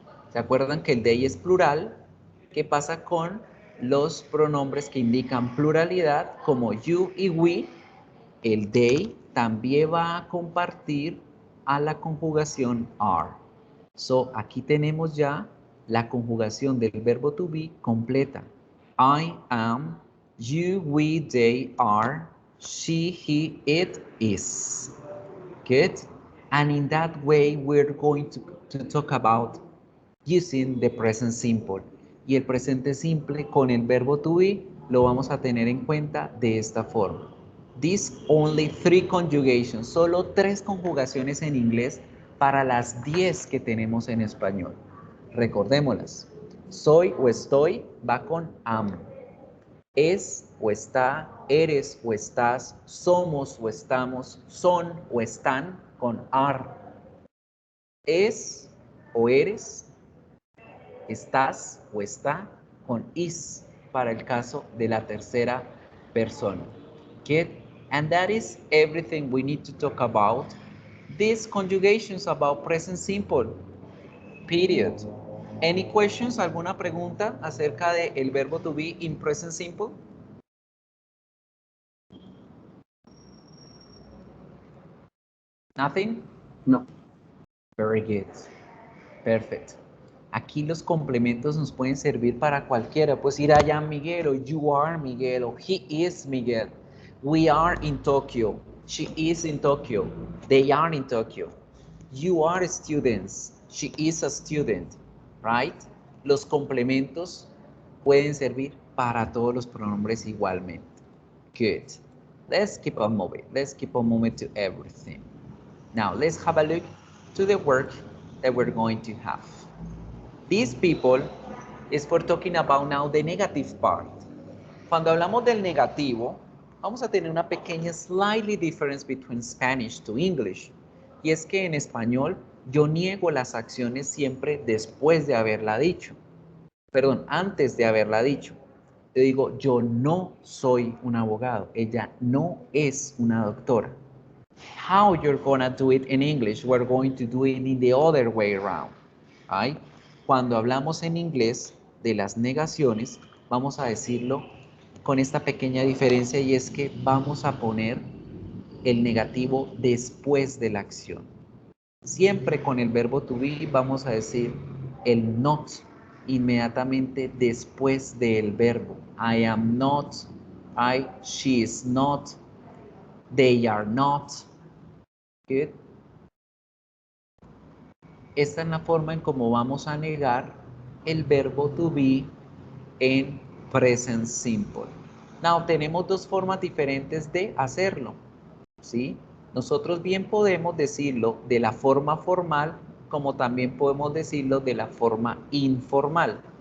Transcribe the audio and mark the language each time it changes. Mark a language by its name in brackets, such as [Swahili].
[Spanish] ¿Se acuerdan que el they es plural? ¿Qué pasa con los pronombres que indican pluralidad como you y we? El they también va a compartir a la conjugación are. So, aquí tenemos ya la conjugación del verbo to be completa. [English] I am, you, we, they are, she, he, it is. Good? And in that way, we're going to talk about using the present simple. [Spanish] Y el presente simple con el verbo to be lo vamos a tener en cuenta de esta forma. [English] These only 3 conjugations, [Spanish] solo 3 conjugaciones en inglés para las 10 que tenemos en español. Recordémoslas. Soy o estoy va con am. Es o está, eres o estás, somos o estamos, son o están con are. Es o eres, estás o está con is para el caso de la tercera persona. [English] Good. And that is everything we need to talk about. These conjugations about present simple. Period. Any questions? [Spanish] ¿Alguna pregunta acerca del verbo to be [English] in present simple? Nothing? [Spanish] No. [English] Very good. Perfect. [Spanish] Aquí los complementos nos pueden servir para cualquiera. Pues ir allá Miguel, o [English] you are Miguel, [Spanish] o [English] he is Miguel. We are in Tokyo. She is in Tokyo. They are in Tokyo. You are students. She is a student. Right? [Spanish] Los complementos pueden servir para todos los pronombres igualmente. [English] Good. Let's keep on moving. Let's keep on moving to everything. Now, let's have a look to the work that we're going to have. These people is for talking about now the negative part. [Spanish] Cuando hablamos del negativo, vamos a tener una pequeña [English] slightly difference [Spanish] between Spanish to English. Y es que en español yo niego las acciones siempre después de haberla dicho. Perdón, antes de haberla dicho. Yo digo, yo no soy un abogado. Ella no es una doctora. [English] How you're gonna do it in English? We're going to do it in the other way around. Right? [Spanish] Cuando hablamos en inglés de las negaciones, vamos a decirlo con esta pequeña diferencia y es que vamos a poner el negativo después de la acción. Siempre con el verbo to be vamos a decir el not inmediatamente después del verbo. [English] I am not, she is not, they are not. Good. [Spanish] Esta es la forma en cómo vamos a negar el verbo to be en present simple. Now, tenemos dos formas diferentes de hacerlo, ¿sí? Nosotros bien podemos decirlo de la forma formal, como también podemos decirlo de la forma informal.